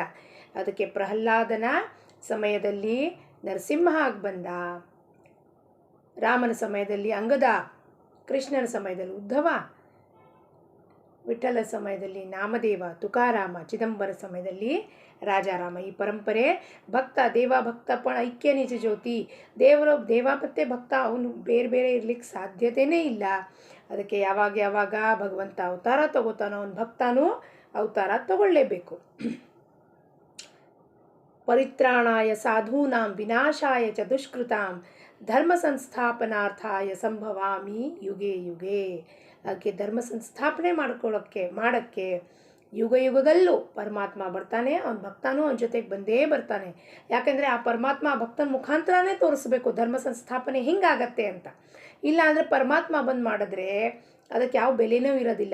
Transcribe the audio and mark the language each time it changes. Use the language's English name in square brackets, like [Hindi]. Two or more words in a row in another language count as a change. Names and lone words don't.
[Kannada] ಅದಕ್ಕೆ ಪ್ರಹ್ಲಾದನ ಸಮಯದಲ್ಲಿ ನರಸಿಂಹ ಆಗಿ ಬಂದ, ರಾಮನ ಸಮಯದಲ್ಲಿ ಅಂಗದ, ಕೃಷ್ಣನ ಸಮಯದಲ್ಲಿ ಉದ್ಧವ, ವಿಠ್ಠಲ ಸಮಯದಲ್ಲಿ ನಾಮದೇವ, ತುಕಾರಾಮ, ಚಿದಂಬರ ಸಮಯದಲ್ಲಿ ರಾಜಾರಾಮ. ಈ ಪರಂಪರೆ ಭಕ್ತ ದೇವ ಭಕ್ತ ಪಣ ಐಕ್ಯ ನಿಜ ಜ್ಯೋತಿ. ದೇವ ಮತ್ತೆ ಭಕ್ತ ಅವನು ಬೇರೆ ಬೇರೆ ಇರ್ಲಿಕ್ಕೆ ಸಾಧ್ಯತೆಯೇ ಇಲ್ಲ. ಅದಕ್ಕೆ ಯಾವಾಗ ಭಗವಂತ ಅವತಾರ ತಗೋತಾನೋ ಅವನ ಭಕ್ತನೂ ಅವತಾರ ತಗೊಳ್ಳೇಬೇಕು. [Sanskrit] ಪರಿತ್ರಾಣಾಯ ಸಾಧೂನಾಂ ವಿನಾಶಾಯ ಚ ದುಷ್ಕೃತಾಂ ಧರ್ಮ ಸಂಸ್ಥಾಪನಾರ್ಥಾಯ ಸಂಭವಾಮಿ ಯುಗೆ ಯುಗೆ. [Kannada] ಅದಕ್ಕೆ ಧರ್ಮ ಸಂಸ್ಥಾಪನೆ ಮಾಡೋಕ್ಕೆ ಯುಗ ಯುಗದಲ್ಲೂ ಪರಮಾತ್ಮ ಬರ್ತಾನೆ, ಅವನ ಭಕ್ತನೂ ಅವನ ಜೊತೆಗೆ ಬಂದೇ ಬರ್ತಾನೆ. ಯಾಕೆಂದರೆ ಆ ಪರಮಾತ್ಮ ಭಕ್ತನ ಮುಖಾಂತರನೇ ತೋರಿಸ್ಬೇಕು ಧರ್ಮ ಸಂಸ್ಥಾಪನೆ ಹಿಂಗಾಗತ್ತೆ ಅಂತ. ಇಲ್ಲ ಅಂದರೆ ಪರಮಾತ್ಮ ಬಂದು ಮಾಡಿದ್ರೆ ಅದಕ್ಕೆ ಯಾವ ಬೆಲೆನೂ ಇರೋದಿಲ್ಲ.